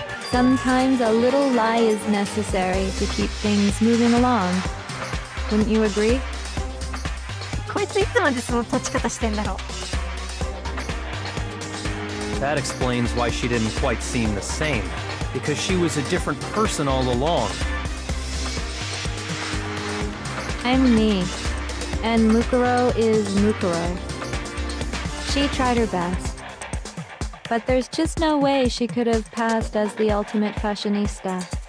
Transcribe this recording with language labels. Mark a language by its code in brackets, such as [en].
[en] Sometimes a little lie is necessary to keep things moving along. Wouldn't you agree? [ja] こいついつまでその立ち方してんだろう。 [en] That explains why she didn't quite seem the same, because she was a different person all along. I'm me, and Mukuro is Mukuro. She tried her best, but there's just no way she could have passed as the ultimate fashionista.